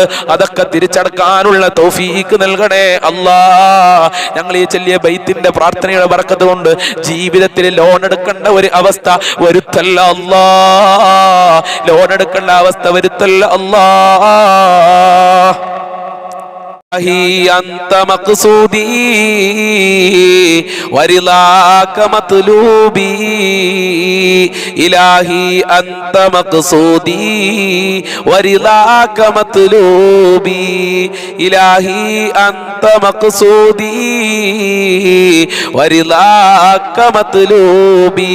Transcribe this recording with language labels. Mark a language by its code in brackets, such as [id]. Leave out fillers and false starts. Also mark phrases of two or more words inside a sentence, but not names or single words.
[ml] അതൊക്കെ തിരിച്ചടക്കാനുള്ള തൗഫീഖ് നൽകണേ അല്ലാഹ്. ഞങ്ങൾ ഈ ചെല്ലിയ ബൈത്തിന്റെ പ്രാർത്ഥനയുടെ ബറക്കത്ത് കൊണ്ട് ജീവിതത്തിൽ ലോൺ എടുക്കേണ്ട ഒരു അവസ്ഥ വരുത്തല്ല അല്ലാഹ്. ലോൺ എടുക്കേണ്ട അവസ്ഥ വരുത്തല്ല അല്ലാഹ്. [ar] أنت مقصودي ورضاك مطلوبي إلهي أنت مقصودي ورضاك مطلوبي إلهي أنت مقصودي ورضاك مطلوبي